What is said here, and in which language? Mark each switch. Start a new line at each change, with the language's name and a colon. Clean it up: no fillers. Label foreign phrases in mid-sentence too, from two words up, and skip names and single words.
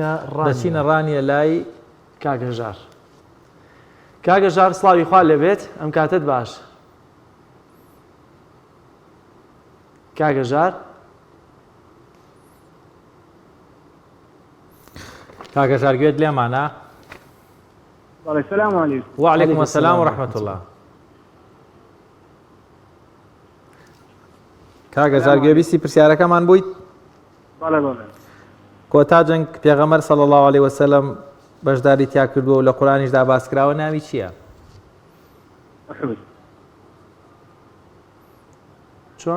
Central Kurdish: ڕانیە لای کاگەژار کاگەژار سڵاوی خوا لەبێت ئەم کاتت باش کاگەژار کاگەژار گوێت لێمانە
Arabic: السلام عليكم وعليكم السلام ورحمة الله
Central Kurdish: کاگەژار گوێبیستی پرسیارەکەمان بوویت بەڵێ بەڵێ کۆتا جەنگ پێغەمبەر
Arabic: صلی الله عليه وسلم
Central Kurdish: بەشداری تیا کردووە و لە قورئانیشدا باسکراوە ناوی چییە؟ چۆن؟